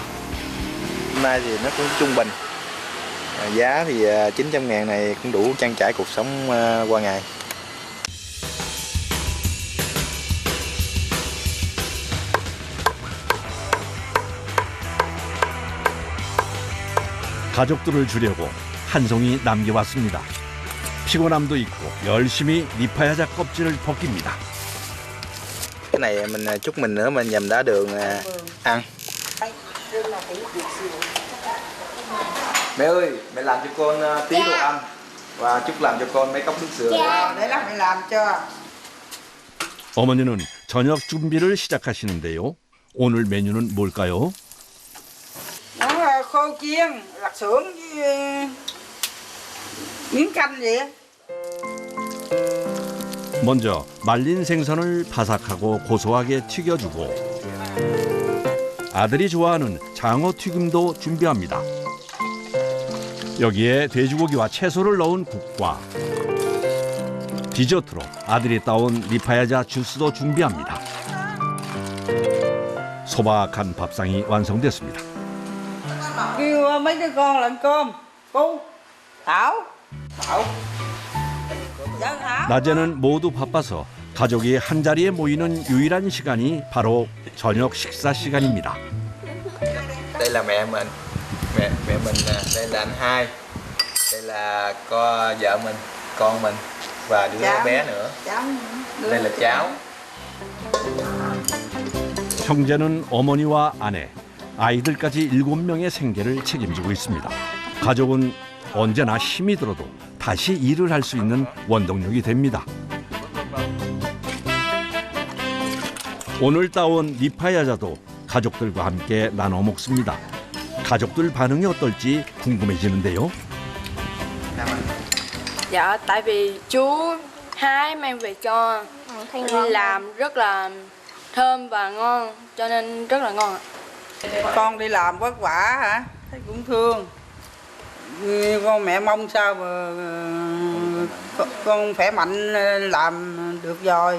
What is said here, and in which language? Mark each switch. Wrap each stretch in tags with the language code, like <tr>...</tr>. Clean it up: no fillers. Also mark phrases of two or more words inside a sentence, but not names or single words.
<vi>hôm nay thì nó cũng trung bình. Giá thì 900.000 này cũng đủ trang trải cuộc sống qua ngày.</vi> <ko>가족들을 주려고 한 송이 남겨왔습니다. 피곤함도 있고 열심히 니파야자 껍질을 벗깁니다.</ko> <vi>Cái này mình chút mình nữa mình nhầm đá đường ăn. Mẹ ơi, mẹ làm cho con tí đồ ăn và chút làm cho con mấy cốc nước sữa. Để lát mẹ làm cho.</vi> <ko>어머니는 저녁 준비를 시작하시는데요. 오늘 메뉴는 뭘까요?</ko> <vi>Nó khô chiên, lạc xưởng với miếng canh vậy.</vi> <ko>먼저 말린 생선을 바삭하고 고소하게 튀겨주고 아들이 좋아하는 장어 튀김도 준비합니다. 여기에 돼지고기와 채소를 넣은 국과 디저트로 아들이 따온 니파야자 주스도 준비합니다. 소박한 밥상이 완성됐습니다.</ko> <vi>Kêu mấy đứa con làm cơm. Cô, Thảo. Thảo. Dạ Thảo.</vi> <ko>낮에는 모두 바빠서 가족이 한자리에 모이는 유일한 시간이 바로 저녁 식사 시간입니다.</ko> <vi>Đây là mẹ mình, mẹ mình nè, đây là anh hai, đây là vợ mình, con mình và đứa bé nữa. Cháu. Đây là cháu.</vi> <ko>형제는 어머니와 아내, 아이들까지 7명의 생계를 책임지고 있습니다. 가족은 언제나 힘이 들어도 다시 일을 할 수 있는 원동력이 됩니다. 오늘 따온 니파야자도 가족들과 함께 나눠 먹습니다. 가족들 반응이 어떨지 궁금해지는데요.</ko> <vi>Dạ, tại vì chú hái mang về cho làm rất là thơm và ngon, cho nên rất là ngon ạ. Con đi làm vất vả hả? Thấy cũng thương. con mẹ mong sao mà con khỏe mạnh làm được rồi.</vi>